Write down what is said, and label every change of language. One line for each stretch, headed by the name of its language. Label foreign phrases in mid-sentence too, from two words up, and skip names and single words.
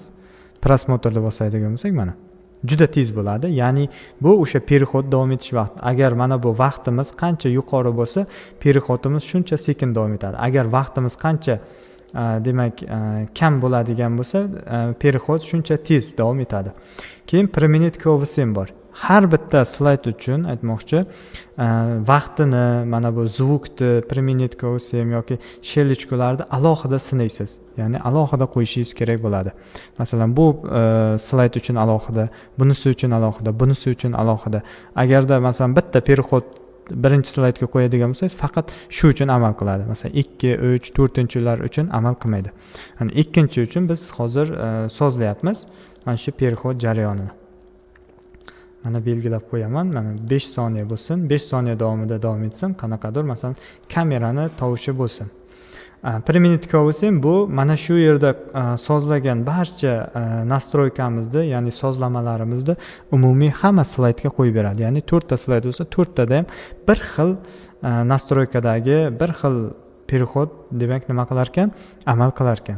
Uzbek: Prosmotrni bosadigan bo'lsak, mana juda tez bo'ladi. Ya'ni bu o'sha perihod davom etish vaqti. Agar mana bu vaqtimiz qancha yuqori bo'lsa, perihodimiz shuncha sekin davom etadi. Agar vaqtimiz qancha demak kam bo'ladigan bo'lsa, perihod shuncha tez davom etadi.
English: Keyin per minute coefficient bor.
Uzbek: Har bitta slayd uchun aytmoqchi, vaqtini mana bu zvukni
English: per minute coefficient
Uzbek: yoki shelichkolarni alohida sinaysiz. Ya'ni alohida qo'yishingiz kerak bo'ladi. Masalan, bu slayd uchun alohida, bunisi uchun alohida, bunisi uchun alohida. Agarda masalan bitta perihod birinchi slaydga qo'yadigan bo'lsangiz, faqat shu uchun amal qiladi. Masalan, 2, 3, 4-chilar uchun amal qilmaydi. Ya'ni ikkinchi uchun biz hozir sozlayapmiz mana shu perihod jarayonini. Mana belgilab qo'yaman. Mana 5 soniya bo'lsin. 5 soniya davomida davom etsin. Qanaqadir masalan kamerani tovushi bo'lsin.
English: Per minute coefficient
Uzbek: bu mana shu yerda sozlagan barcha nastroykamizni, ya'ni sozlamalarimizni umumiy hamma slaydga qo'yib beradi. Ya'ni 4 ta slayd bo'lsa, 4 tada ham bir xil nastroykadagi bir xil perihod demak nima qilar ekan? Amal qilar ekan.